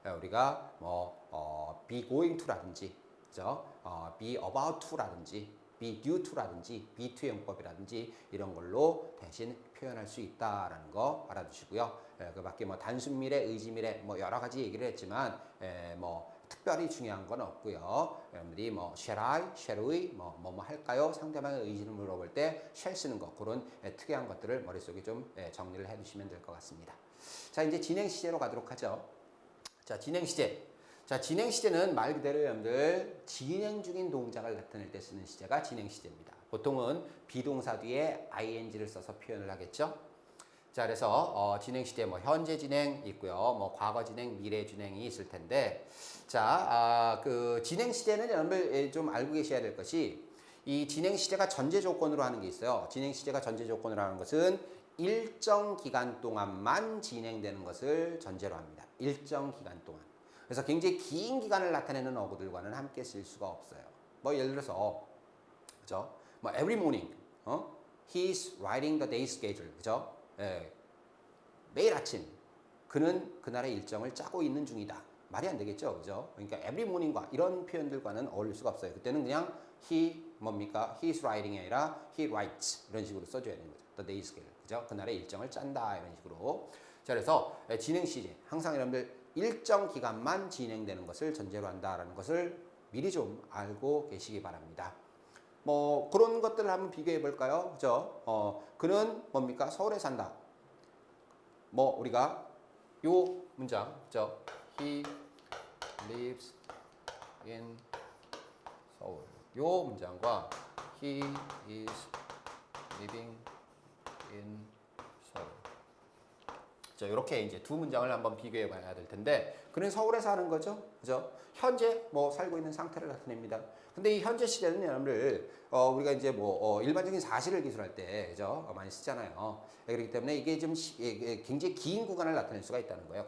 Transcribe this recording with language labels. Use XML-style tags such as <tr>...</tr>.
<ko>우리가 be going to라든지, 그죠? be about to라든지, be due to라든지, be to의 용법이라든지 이런 걸로 대신 표현할 수 있다라는 거 알아두시고요. 그 밖에 단순 미래, 의지 미래 여러 가지 얘기를 했지만 특별히 중요한 건 없고요. 여러분들이 shall I, shall we 뭐 할까요? 상대방의 의지를 물어볼 때 shall 쓰는 거 그런 특이한 것들을 머릿속에 좀 정리를 해두시면 될 것 같습니다. 자, 이제 진행 시제로 가도록 하죠. 자, 진행 시제. 자, 진행 시제는 말 그대로 여러분들 진행 중인 동작을 나타낼 때 쓰는 시제가 진행 시제입니다. 보통은 비동사 뒤에 ing를 써서 표현을 하겠죠. 자, 그래서 진행 시제 뭐 현재 진행 있고요. 뭐 과거 진행, 미래 진행이 있을 텐데, 자, 그 진행 시제는 여러분들 좀 알고 계셔야 될 것이 이 진행 시제가 전제 조건으로 하는 게 있어요. 진행 시제가 전제 조건으로 하는 것은 일정 기간 동안만 진행되는 것을 전제로 합니다. 일정 기간 동안. 그래서 굉장히 긴 기간을 나타내는 어구들과는 함께 쓸 수가 없어요. 뭐 예를 들어서 그죠? 뭐</ko> <en>every morning, he's writing the day schedule,</en> <ko>그죠? 예, 매일 아침 그는 그날의 일정을 짜고 있는 중이다. 말이 안 되겠죠, 그죠? 그러니까 every morning과 이런 표현들과는 어울릴 수가 없어요. 그때는 그냥 he 뭡니까?</ko> <en>He's writing</en> <ko>이 아니라</ko> <en>he writes</en> <ko>이런 식으로 써줘야 되는 거죠.</ko> <en>The day schedule,</en> <ko>그죠? 그날의 일정을 짠다 이런 식으로. 자, 그래서 진행 시제 항상 여러분들 일정 기간만 진행되는 것을 전제로 한다라는 것을 미리 좀 알고 계시기 바랍니다. 뭐 그런 것들을 한번 비교해 볼까요? 그죠? 그는 뭡니까? 서울에 산다. 뭐 우리가 요 문장, 그죠?</ko> <en>He lives in 서울.</en> <ko>요 문장과</ko> <en>He is living in 서울.</en> <ko>자, 이렇게 이제 두 문장을 한번 비교해 봐야 될 텐데, 그는 서울에 사는 거죠, 그죠? 현재 뭐 살고 있는 상태를 나타냅니다. 근데 이 현재 시제는 여러분들 우리가 이제 뭐 일반적인 사실을 기술할 때 그죠? 많이 쓰잖아요. 그렇기 때문에 이게 좀 굉장히 긴 구간을 나타낼 수가 있다는 거예요.</ko>